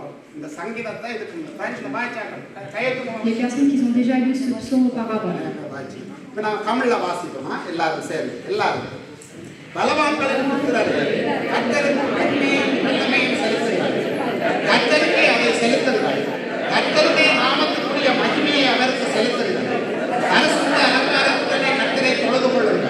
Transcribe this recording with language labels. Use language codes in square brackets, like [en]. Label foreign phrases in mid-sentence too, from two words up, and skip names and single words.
[ta] இந்த சங்கீதத்தை இதுக்கு பிரெஞ்சில் வாசிச்சாக்க கையெழுத்துவாங்க. [fr] Les personnes qui ont déjà lu ce psaume auparavant. [ta] இப்போ நான் தமிழ்ல வாசிப்போமா எல்லாரும் சேர்ந்து? எல்லாரும் பலவான்களின் புத்திரர்கள் கர்த்தருக்கு நன்மையும் வல்லமையும் செலுத்துங்கள். கர்த்தருக்கே அதை செலுத்துங்கள். கர்த்தருடைய நாமத்துக்குரிய மகிமையை அவருக்கு செலுத்துங்கள். பரிசுத்த அலங்காரத்துடனே கர்த்தரை தொழுது கொள்ளுங்கள்.